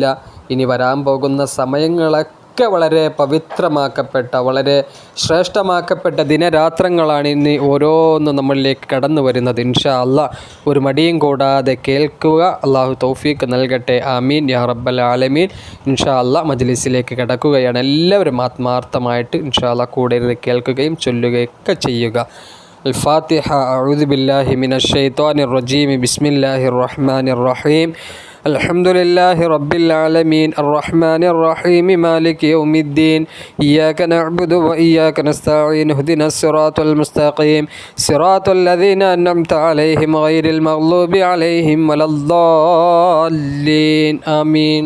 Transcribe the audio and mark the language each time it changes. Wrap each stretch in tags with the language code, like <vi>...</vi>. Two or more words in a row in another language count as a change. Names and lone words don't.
<ml>ഇനി വരാൻ പോകുന്ന സമയങ്ങളൊക്കെ വളരെ പവിത്രമാക്കപ്പെട്ട, വളരെ ശ്രേഷ്ഠമാക്കപ്പെട്ട ദിനരാത്രങ്ങളാണ് ഇനി ഓരോന്നും നമ്മളിലേക്ക് കടന്നു വരുന്നത്.</ml> <ar>إن شاء الله</ar> <ml>ഒരു മടിയും കൂടാതെ കേൾക്കുക. അല്ലാഹു തൗഫീഖ് നൽകട്ടെ.</ml> <ar>آمين يا رب العالمين. إن شاء الله</ar> <ml>മജ്ലിസിലേക്ക് കടക്കുകയാണ്. എല്ലാവരും ആത്മാർത്ഥമായിട്ട്</ml> <ar>إن شاء الله</ar> <ml>കൂടെ ഇരുന്ന് കേൾക്കുകയും ചൊല്ലുകയൊക്കെ ചെയ്യുക.</ml> <ar>الفاتحة. أعوذ بالله من الشيطان الرجيم. بسم الله الرحمن الرحيم. الحمد لله رب العالمين الرحمن الرحيم مالك يوم الدين إياك نعبد وإياك نستعين اهدنا الصراط المستقيم صراط الذين أنعمت عليهم غير المغضوب عليهم ولا الضالين آمين.</ar>